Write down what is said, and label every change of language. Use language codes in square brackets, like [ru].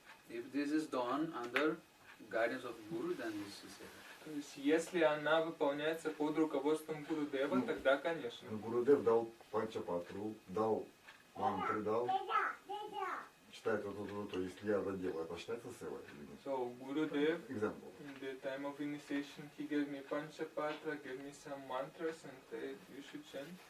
[en] if this is done under guidance of Guru, then this is Seva. [ru] То есть, если она выполняется под руководством Гурудева, Ну, тогда, конечно. Гурудев дал Панчапатру, дал мантры, дал. Читает вот, если я это делаю, это считается севой или нет? [en] So, Gurudev, Example. in the time of initiation, he gave me Panchapatra, gave me some mantras, and said, you should chant.